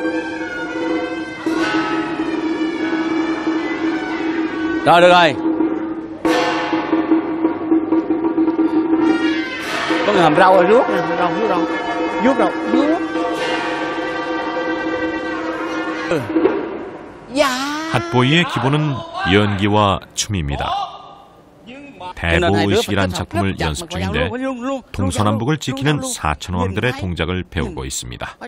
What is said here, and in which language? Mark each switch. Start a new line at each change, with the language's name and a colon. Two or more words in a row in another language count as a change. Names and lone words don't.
Vietnamese: Rồi được rồi. Có người hầm rau rồi, ruốc
Korean: 핫보이의 기본은 연기와 춤입니다. 대보의식이란 작품을 연습 중인데 동서남북을 지키는 사천왕들의 동작을 배우고 있습니다.